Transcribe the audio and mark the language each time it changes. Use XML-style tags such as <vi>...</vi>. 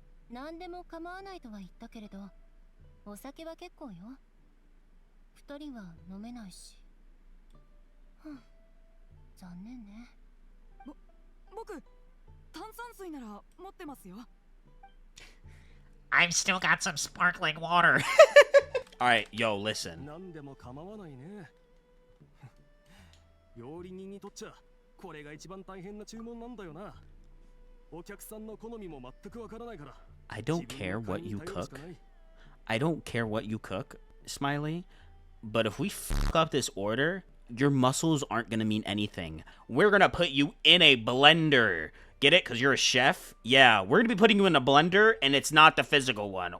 <ja>何でも構わないとは言ったけれど、お酒は結構よ。二人は飲めないし。残念ね。僕、炭酸水なら持ってますよ。</ja> <en>I've still got some sparkling water. Alright, yo, listen.</en> <ja>何でも構わないね。料理人にとっちゃこれが一番大変な注文なんだよな。お客さんの好みも全くわからないから。</ja> <en>I don't care what you cook. I don't care what you cook, Smiley. But if we fuck up this order, your muscles aren't gonna mean anything. We're gonna put you in a blender. Get it? Because you're a chef? Yeah, we're gonna be putting you in a blender, and it's not the physical one.</en>